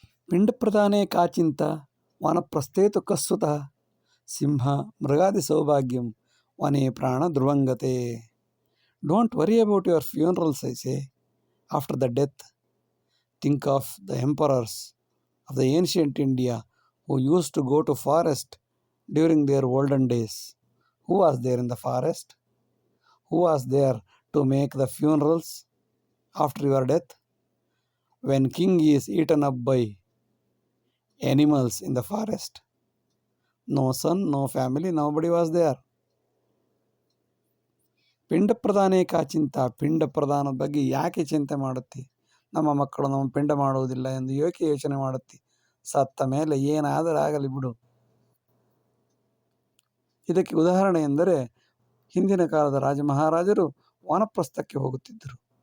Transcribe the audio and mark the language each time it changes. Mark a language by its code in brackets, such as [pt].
[sa] ಪಿಂಡ ಪ್ರಧಾನೇ ಕಾಚಿಂತ ವಾನಪ್ರಸ್ಥೇ ತು ಕಸ್ಸುತಃ ಸಿಂಹ ಮೃಗಾದಿ ಸೌಭಾಗ್ಯಂ ವನೇ ಪ್ರಾಣ ಧ್ರುವಂಗತೆ. [en] Don't worry about your funerals, I say. After the death, think of the emperors of the ancient India who used to go to forest during their olden days. Who was there in the forest? Who was there to make the funerals after your death? When king is eaten up by animals in the forest, no son, no family, nobody was there. [sa] ಪಿಂಡ ಪ್ರಧಾನೇ ಕಾಚಿಂತ. [kn] ಪಿಂಡ ಪ್ರಧಾನದ ಬಗ್ಗೆ ಯಾಕೆ ಚಿಂತೆ ಮಾಡುತ್ತಿ? ನಮ್ಮ ಮಕ್ಕಳು ನಮ್ಮ ಪಿಂಡ ಮಾಡುವುದಿಲ್ಲ ಎಂದು ಏಕೆ ಯೋಚನೆ ಮಾಡುತ್ತಿ? ಸತ್ತ ಮೇಲೆ ಏನಾದರೂ ಆಗಲಿ ಬಿಡು. ಇದಕ್ಕೆ ಉದಾಹರಣೆ ಎಂದರೆ ಹಿಂದಿನ ಕಾಲದ ರಾಜ ಮಹಾರಾಜರು ವಾನಪ್ರಸ್ಥಕ್ಕೆ ಹೋಗುತ್ತಿದ್ದರು.